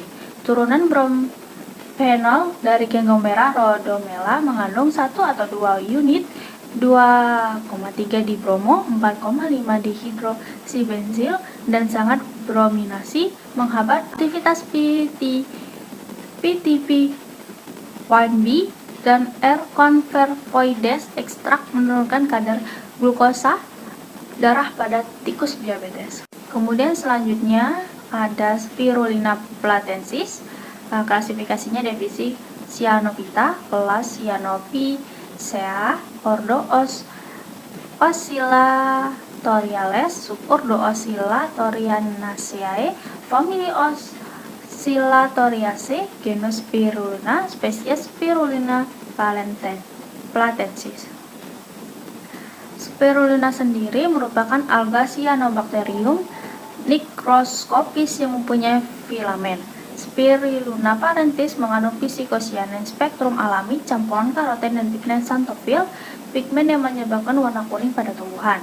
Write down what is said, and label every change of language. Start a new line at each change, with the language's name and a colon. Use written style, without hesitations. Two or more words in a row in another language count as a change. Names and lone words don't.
Indonesian: Turunan bromphenol dari ganggang merah Rhodomela mengandung 1 atau 2 unit 2,3 di bromo, 4,5 di hidroksibenzil, dan sangat brominasi menghambat aktivitas PTP1B dan R-convertoides ekstrak menurunkan kadar glukosa darah pada tikus diabetes. Kemudian selanjutnya ada Spirulina platensis, klasifikasinya divisi Cyanophyta, kelas Cyanophyceae, ordo Oscilla-toriales, subordo Oscilla-torianaceae, famili Oscilla-toriaceae, genus Spirulina, spesies Spirulina platensis. Spirulina sendiri merupakan alga cyanobacterium mikroskopis yang mempunyai filamen. Spirulina parentis mengandung phycocyanin spektrum alami, campuran karoten dan pigmen xanthophyll, pigmen yang menyebabkan warna kuning pada tumbuhan.